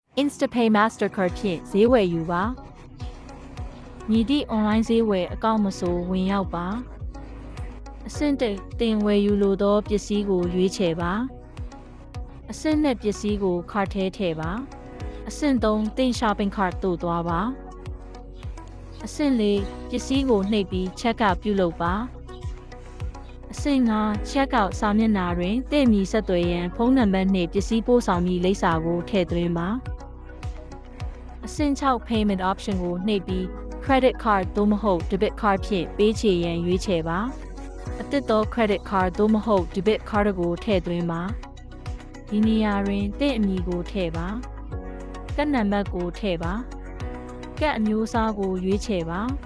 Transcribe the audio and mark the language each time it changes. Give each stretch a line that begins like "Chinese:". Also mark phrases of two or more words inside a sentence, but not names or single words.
Burmese: Instapay Mastercard ဖြင့်ဈေးဝယ်ယူပါမည်သည့် online ဈေးဝယ်အကောင့်မဆိုဝင်ရောက်ပါအဆင့်1တင်ဝယ်ယူလိုသောပစ္စည်းကိုရွေးချယ်ပါအဆင့်2ပစ္စည်း ကိုခါထဲထည့်ပါအဆင့်3တင်
English: shopping cart
Burmese: သို့သွားပါအဆင့်4ပစ္စည်းကိုနှိပ်ပြီး
English: check out
Burmese: ပြုလုပ်ပါအဆ င့်5
English: check out
Burmese: စာမျက်နှာတွင်တင့်မီဆက်သွယ်ရန်ဖုန်းနံပါတ်နှင့်ပစ္စည်းပို့ဆောင်မည့်လိပ်စာကိုထည့်သွင်းပါအဆင့်6
English: payment option
Burmese: ကိုနှိပ်ပြီး
English: credit card
Burmese: သို့မဟုတ်
English: debit card
Burmese: ဖြင့်ပေးချေရန်ရွေးချယ်ပါအသစ်သော
English: credit card
Burmese: သို့မဟုတ်
English: debit card
Burmese: ကိုထည့်သွင်းပါဒီနေရာတွင်တင့်အမည်ကိုထည့်ပါကတ်နံပါတ်ကိုထည့်ပါကတ်အမျိုးအစားကိုရွေးချယ်ပါ